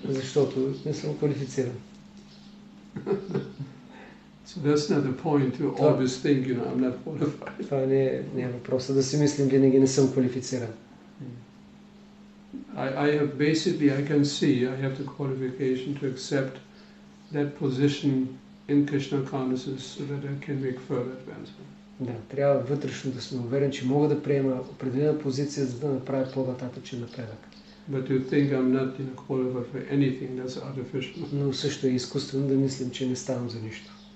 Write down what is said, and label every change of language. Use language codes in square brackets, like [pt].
[bg] Защото не съм квалифициран. [en] So that's not the point to always think, I'm not qualified. [bg] Това не е въпросът да си мислим винаги не съм квалифициран. [en] I have basically, I can see, I have the qualification to accept that position in Krishna consciousness so that I can make further advancement. [bg] Да, трябва вътрешно да сме уверен, че мога да приема определена позиция, за да направя по-нататъчен напредък. [en] But to think I'm not qualified for anything, that's artificial. [bg] Но също е изкуствено да мислим, че не ставам за нищо.